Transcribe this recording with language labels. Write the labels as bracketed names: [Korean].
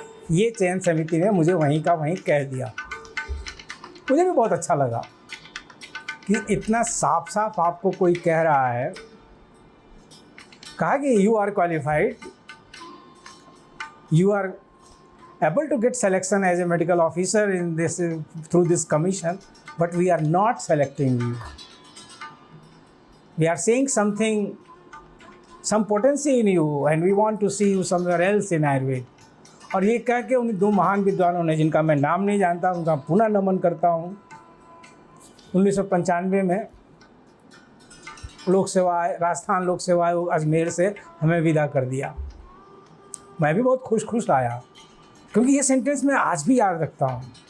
[Hindi] ये चयन समिति ने मुझे वहीं का वहीं कह दिया। मुझे भी बहुत अच्छा लगा कि इतना साफ साफ आपको कोई कह रहा है। [English] कहा कि you are qualified, you are able to get selection as a medical officer in this through this commission, but we are not selecting you. We are seeing something, some potency in you, and we want to see you somewhere else in Ayurveda. [Hindi] और ये कह के उन दो महान विद्वानों ने, जिनका मैं नाम नहीं जानता, उनका पुनः नमन करता हूँ, 1995 में लोक सेवा राजस्थान लोक सेवा आयोग अजमेर से हमें विदा कर दिया। मैं भी बहुत खुश आया, क्योंकि ये सेंटेंस मैं आज भी याद रखता हूँ।